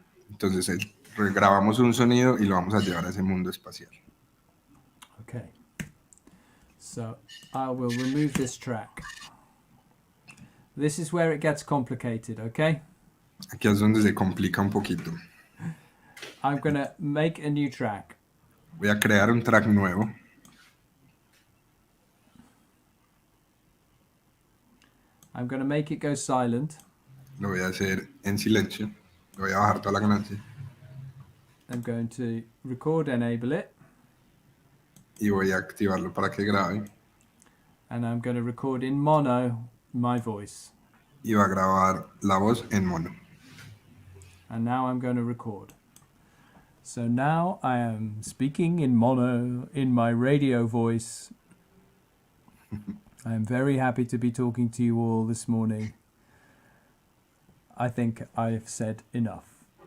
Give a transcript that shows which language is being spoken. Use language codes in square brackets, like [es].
[es] Entonces grabamos un sonido y lo vamos a llevar a ese mundo espacial. [en] Okay. So I will remove this track. This is where it gets complicated, okay? [es] Aquí es donde se complica un poquito. [en] I'm going to make a new track. [es] Voy a crear un track nuevo. [en] I'm going to make it go silent. [es] Lo voy a hacer en silencio. Lo voy a bajar toda la ganancia. [en] I'm going to record enable it. [es] Y voy a activarlo para que grabe. [en] And I'm going to record in mono my voice. [es] Y va a grabar la voz en mono. [en] And now I'm going to record. So now I am speaking in mono in my radio voice. I am very happy to be talking to you all this morning. I think I've said enough.